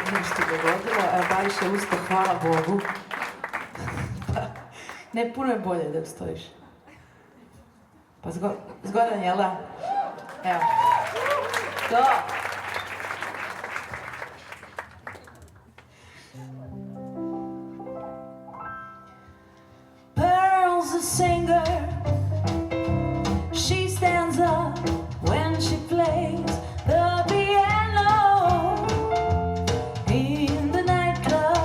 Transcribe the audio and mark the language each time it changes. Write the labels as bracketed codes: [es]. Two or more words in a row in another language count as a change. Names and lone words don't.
[sr] isto dogodilo. Baviš je usto, hvala Bogu. Ne, puno je bolje da stojiš. Pa zgodan, jel da? Evo. To! [en] Pearl's a singer. She stands up when she plays the piano in the nightclub.